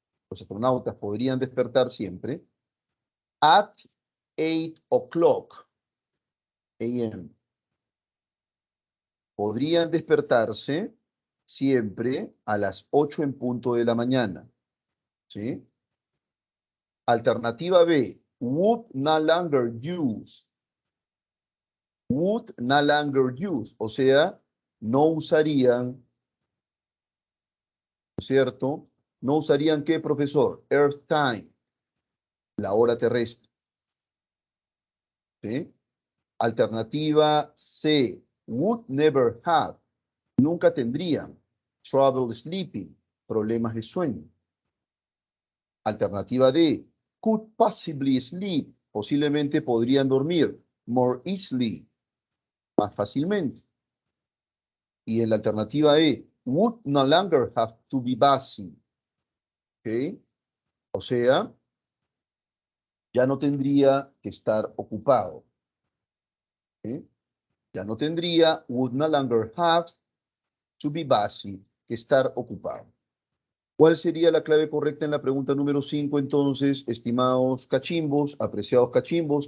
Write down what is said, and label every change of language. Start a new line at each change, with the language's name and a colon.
Spanish: Los astronautas podrían despertar siempre.
English: At 8 o'clock a.m.
Spanish: Podrían despertarse siempre a las 8 en punto de la mañana. ¿Sí?
English: Alternativa B, would no longer use. Would no longer use,
Spanish: o sea, no usarían, ¿no es cierto? No usarían ¿qué, profesor?
English: Earth time,
Spanish: la hora terrestre. ¿Sí? Alternativa C,
English: would never have,
Spanish: nunca tendrían.
English: Trouble sleeping,
Spanish: problemas de sueño. Alternativa D,
English: could possibly sleep,
Spanish: posiblemente podrían dormir.
English: More easily,
Spanish: más fácilmente. Y en la alternativa E,
English: would no longer have to be busy.
Spanish: ¿Ok? O sea, ya no tendría que estar ocupado. ¿Ok? Ya no tendría,
English: would no longer have to be busy,
Spanish: que estar ocupado. ¿Cuál sería la clave correcta en la pregunta número 5 entonces, estimados cachimbos, apreciados cachimbos?